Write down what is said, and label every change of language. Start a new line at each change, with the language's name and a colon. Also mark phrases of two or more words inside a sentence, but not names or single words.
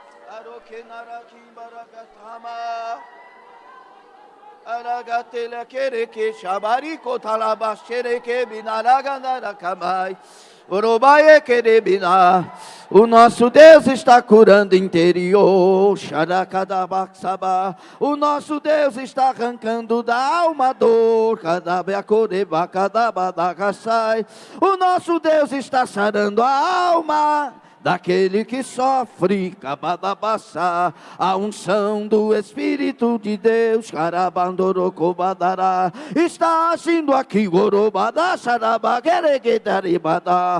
Portuguese: Aroke narakim barakatama. Aragatele kereke shabariko talabashereke binaragandarakamai. Orobaie kerebina. O nosso Deus está curando interior. Xaracadabaxaba. O nosso Deus está arrancando da alma dor. Cadabeacorebacadabadagaçai. O nosso Deus está sarando a alma daquele que sofre, cabadabaçá, a unção do Espírito de Deus, carabandorocobadará, está agindo aqui, orobadaxarabaquereguedaribadá.